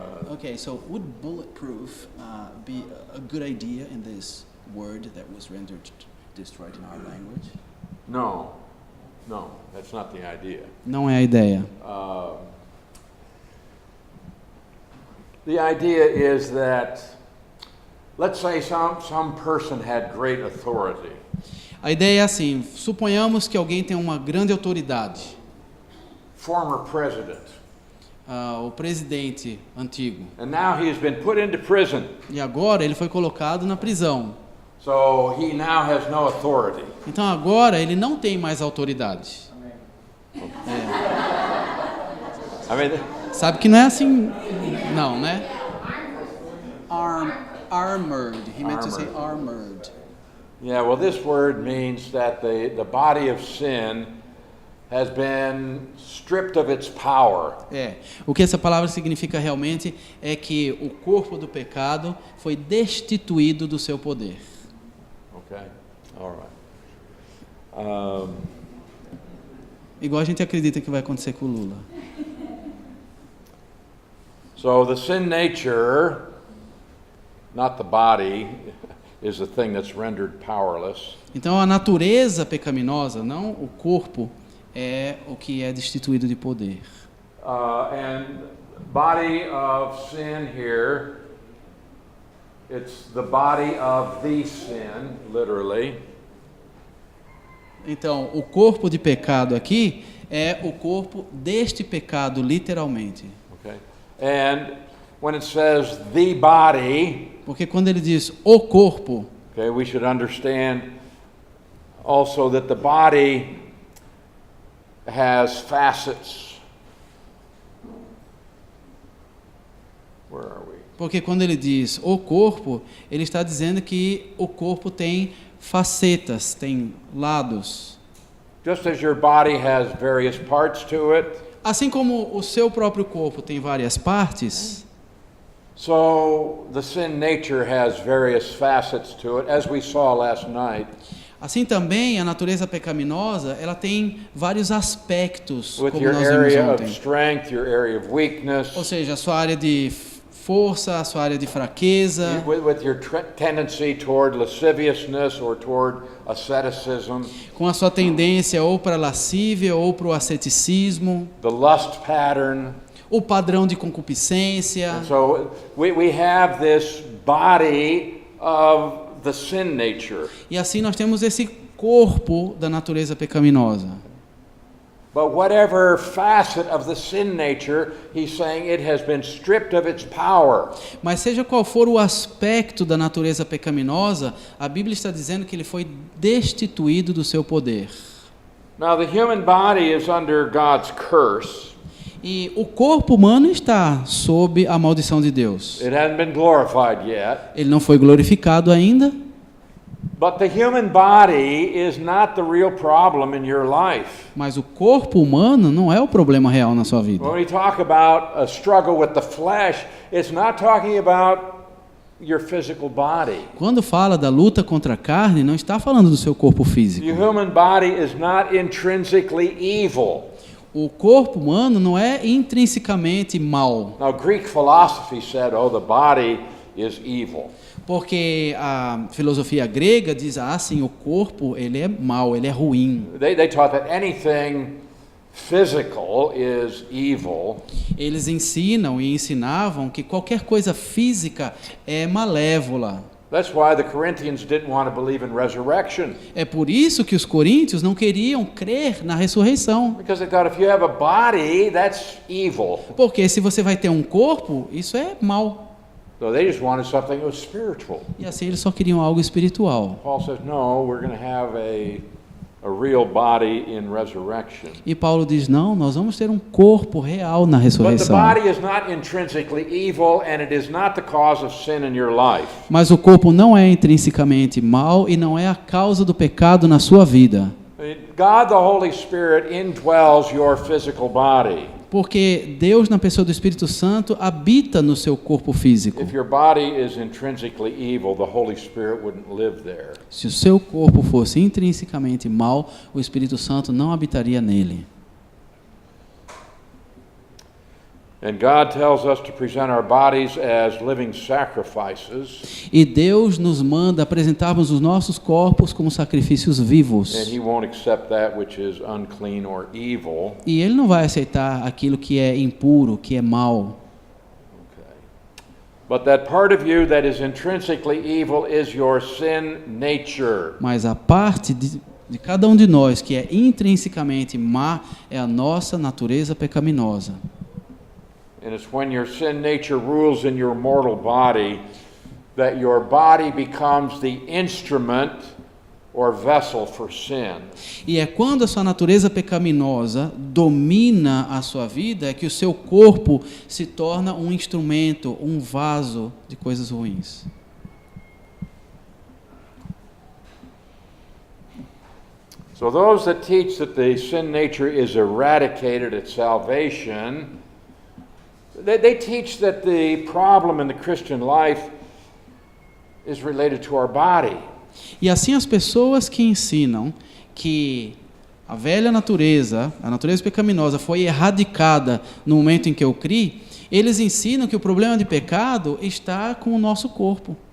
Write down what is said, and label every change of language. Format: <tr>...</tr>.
<en>Okay, so would bulletproof be a good idea in this word that was rendered destroyed in our language? no, that's not the idea.</en> <pt>Não é a ideia.</pt> <en>The idea is that, let's say some person had great authority.</en> <pt>A ideia é assim, suponhamos que alguém tem uma grande autoridade.</pt> <en>Former president.</en> <pt>O presidente antigo.</pt> <en>And now he has been put into prison.</en> <pt>E agora ele foi colocado na prisão.</pt> <en>So he now has no authority.</en> <pt>Então agora ele não tem mais autoridade.</pt> <en>I mean,</en> <pt>Sabe que não é assim, não, né?</pt> <en>Armored. He meant to say armored. yeah, well, this word means that the body of sin has been stripped of its power.</en> <pt>O que essa palavra significa realmente é que o corpo do pecado foi destituído do seu poder.</pt> <en>Okay, all right.</en> <pt>Igual a gente acredita que vai acontecer com o Lula.</pt> <en>So the sin nature, not the body, is the thing that's rendered powerless.</en> <pt>Então a natureza pecaminosa, não o corpo, é o que é destituído de poder.</pt> <en>And body of sin here, it's the body of the sin, literally.</en> <pt>Então o corpo de pecado aqui é o corpo deste pecado, literalmente.</pt> <en>Okay. And when it says the body,</en> <pt>Porque quando ele diz o corpo,</pt> <en>okay, we should understand also that the body has facets. Where are we?</en> <pt>porque quando ele diz o corpo, ele está dizendo que o corpo tem facetas, tem lados.</pt> <en>Just as your body has various parts to it,</en> <pt>Assim como o seu próprio corpo tem várias partes,</pt> <en>so the sin nature has various facets to it, as we saw last night.</en> <pt>assim também a natureza pecaminosa, ela tem vários aspectos,</pt> <en>With</en> <pt>como</pt> <en>your</en> <pt>nós vimos</pt> <en>area of</en> <pt>ontem.</pt> <en>strength, your area of weakness,</en> <pt>Ou seja, a sua área de força, a sua área de fraqueza,</pt> <en>with your tendency toward lasciviousness or toward asceticism,</en> <pt>com a sua tendência ou para a lascívia ou para o asceticismo,</pt> <en>the lust pattern.</en> <pt>o padrão de concupiscência.</pt> <en>And so we have this body of the sin nature.</en> <pt>E assim nós temos esse corpo da natureza pecaminosa.</pt> <en>But whatever facet of the sin nature, he's saying it has been stripped of its power.</en> <pt>Mas seja qual for o aspecto da natureza pecaminosa, a Bíblia está dizendo que ele foi destituído do seu poder.</pt> <en>Now the human body is under God's curse.</en> <pt>E o corpo humano está sob a maldição de Deus.</pt> <en>It hasn't been glorified yet.</en> <pt>Ele não foi glorificado ainda,</pt> <en>But the human body is not the real problem in your life.</en> <pt>mas o corpo humano não é o problema real na sua vida.</pt> <en>When we talk about a struggle with the flesh, it's not talking about your physical body.</en> <pt>Quando fala da luta contra a carne, não está falando do seu corpo</pt> <en>The</en> <pt>físico.</pt> <en>human body is not intrinsically evil.</en> <pt>O corpo humano não é intrinsecamente mal,</pt> <en>Now, Greek philosophy said, oh, the body is evil.</en> <pt>porque a filosofia grega diz, sim, o corpo ele é mal, ele é ruim.</pt> <en>They taught that anything physical is evil.</en> <pt>Eles ensinam e ensinavam que qualquer coisa física é malévola.</pt> <en>That's why the Corinthians didn't want to believe in resurrection.</en> <pt>É por isso que os coríntios não queriam crer na ressurreição.</pt> <en>Because they thought if you have a body, that's evil.</en> <pt>Porque se você vai ter um corpo, isso é mal.</pt> <en>So they just wanted something that was spiritual.</en> <pt>E assim eles só queriam algo espiritual.</pt> <en>Paul says, no, we're going to have a real body in resurrection.</en> <pt>E Paulo diz, não, nós vamos ter um corpo real na</pt> <en>But the</en> <pt>ressurreição.</pt> <en>body is not intrinsically evil, and it is not the cause of sin in your life.</en> <pt>Mas o corpo não é intrinsecamente mal e não é a causa do pecado na sua vida.</pt> <en>God, the Holy Spirit, indwells your physical body.</en> <pt>Porque Deus, na pessoa do Espírito Santo, habita no seu corpo físico.</pt> <en>If your body is intrinsically evil, the Holy Spirit wouldn't live there.</en> <pt>Se o seu corpo fosse intrinsecamente mau, o Espírito Santo não habitaria nele.</pt> <en>And God tells us to present our bodies as living sacrifices,</en> <pt>E Deus nos manda apresentarmos os nossos corpos como sacrifícios</pt> <en>and</en> <pt>vivos.</pt> <en>He won't accept that which is unclean or evil.</en> <pt>E Ele não vai aceitar aquilo que é impuro, que é mau.</pt> <en>Okay. But that part of you that is intrinsically evil is your sin nature.</en> <pt>Mas a parte de cada um de nós que é intrinsecamente má é a nossa natureza pecaminosa.</pt> <en>And it's when your sin nature rules in your mortal body that your body becomes the instrument or vessel for sin.</en> <pt>E é quando a sua natureza pecaminosa domina a sua vida que o seu corpo se torna um instrumento, um vaso de coisas ruins.</pt> <en>So those that teach that the sin nature is eradicated at salvation, they teach that the problem in the Christian life is related to our body.</en> <pt>E assim as pessoas que ensinam que a velha natureza, a natureza pecaminosa foi erradicada no momento em que eu criei, eles ensinam que o problema de pecado está com o nosso corpo.</pt>